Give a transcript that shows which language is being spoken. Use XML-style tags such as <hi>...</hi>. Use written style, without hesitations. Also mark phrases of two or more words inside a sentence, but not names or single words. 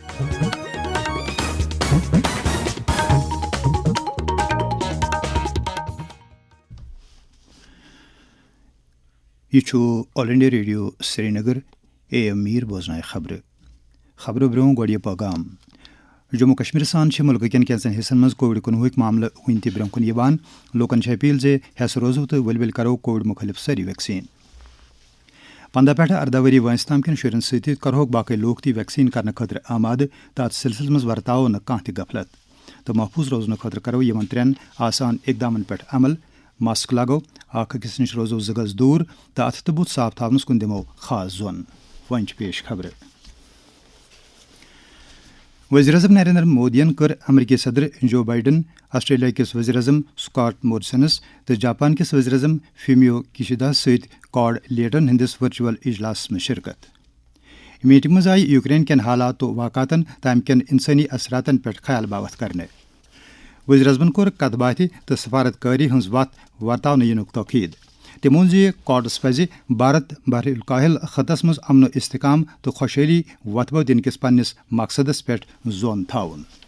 <ks>یہ آل انڈیا ریڈیو سری نگر AM میر بوزنائے خبر برو گوڑ پیغام جموں کشمیر سان ملک کن کینچن حصن مز کووڈ-19 معاملہ ون تہ برو کن لوکن اپیل زِ ہیس روزو تو ول کرو کووڈ مخالف ساری ویکسین 15 پٮ۪ٹھ 18 وری وٲنٛسہِ تام کٮ۪ن شُرٮ۪ن سۭتۍ کرہوکھ باقٕے لوٗکھ تہِ ویکسیٖن کرنہٕ خٲطرٕ آمادٕ تہٕ اتھ سلسلس منٛز ورتاوو نہٕ کانٛہہ تہِ غفلت تہٕ محفوٗظ روزنہٕ خٲطرٕ کرو یِمن 3 آسان اقدامن پٮ۪ٹھ عمل ماسک لاگو اکھ أکِس نِش روزو 2 گز دوٗر تہٕ اتھٕ تہٕ بُتھ صاف تھاونس کُن دِمو خاص زون وۄنۍ چھِ پیش خبرٕ وزیر اعظم نریندر مودین کٔر امریکی صدر جو بائیڈن آسٹریلیا کِس وزیر اعظم سکاٹ موریسنس تہٕ جاپان کِس وزیر اعظم فیومیو کِشیداہس سۭتۍ کواڈ لیڈرن ہندس ورچوئل اجلاسس منٛز شرکت میٹنگ منٛز آیہِ یوکرین کٮ۪ن حالات و واقعاتن تہٕ امہِ کٮ۪ن انسٲنی اثراتن پٮ۪ٹھ خیال باوت کرنہٕ وزیر اعظمن کوٚر کتھ باتھِ تہٕ سفارت کٲری ہٕنٛز وتھ ورتاونہٕ یِنُک تٲکیٖد تٔمۍ ووٚن زِ کواڈس پزِ بھارت بحر الکاہل خطس منٛز امن و استحکام تہٕ خۄشحٲلی وۄتھبو دِنہٕ کِس پننِس مقصدس پٮ۪ٹھ زون تھاوُن</ks>